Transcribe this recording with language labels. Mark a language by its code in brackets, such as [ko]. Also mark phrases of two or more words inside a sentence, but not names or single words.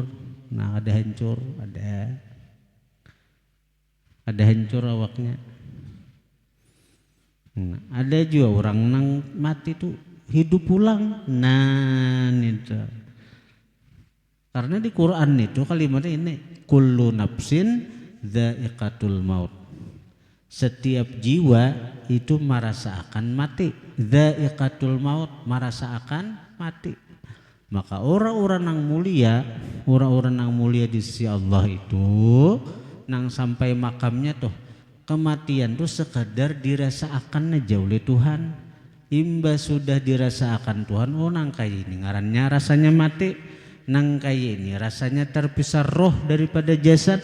[bjn] Nah ada hancur, ada hancur awaknya. Nah, ada juga orang nang mati tuh hidup pulang. Nah itu karena di Quran itu kalimatnya ini [ar] كل نفس ذائقة الموت. [bjn] Setiap jiwa itu merasa akan mati. [ar] ذائقة الموت, [bjn] merasa akan mati. Maka orang-orang yang mulia di sisi Allah itu nang sampai makamnya tuh kematian tuh sekadar dirasakan aja oleh Tuhan. Imba sudah dirasakan Tuhan, oh nang kayak ini ngarannya rasanya mati, nang kayak ini rasanya terpisah roh daripada jasad.